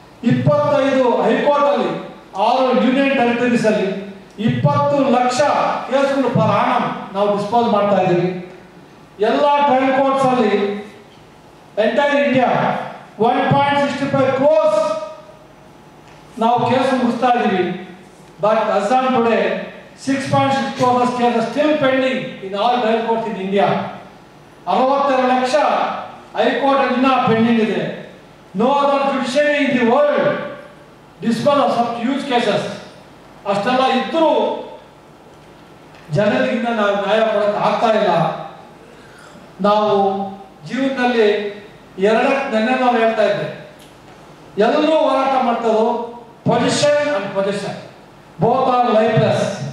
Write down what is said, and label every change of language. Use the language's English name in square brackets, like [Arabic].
[Kannada] 25 ಹೈಕೋರ್ಟಲ್ಲಿ 6 union territories ಅಲ್ಲಿ 20 ಲಕ್ಷ ಕೇಸ್ಗಳು per annum ನಾವು ಡಿಸ್ಪೋಸ್ ಮಾಡ್ತಾ ಇದ್ದೀವಿ. ಎಲ್ಲ ಟ್ರಯಲ್ ಕೋರ್ಟ್ಸ್ ಅಲ್ಲಿ ಎಂಟೈರ್ ಇಂಡಿಯಾ 1.65 crores ನಾವು ಕೇಸ್ ಮುಗಿಸ್ತಾ ಇದ್ದೀವಿ. [English] But as on today 6.6 crores cases still pending in all trial courts in India. [Kannada] 62 lakh high court ಅಲ್ಲಿ ಇನ್ನೂ ಪೆಂಡಿಂಗ್ ಇದೆ. [English] No other judiciary in the world dispose of such huge cases. [Kannada] ಅಷ್ಟೆಲ್ಲ ಇದ್ದರೂ ಜನರಿಗಿಂತ ನಾವು ನ್ಯಾಯ ಕೊಡಕ್ಕೆ ಆಗ್ತಾ ಇಲ್ಲ. ನಾವು ಜೀವನದಲ್ಲಿ ನೆನ್ನೆ ನಾವು ಹೇಳ್ತಾ ಇದ್ದೆ, ಎಲ್ಲರೂ ಹೋರಾಟ ಮಾಡ್ತದ್ದು [English] Position and position both are lifeless.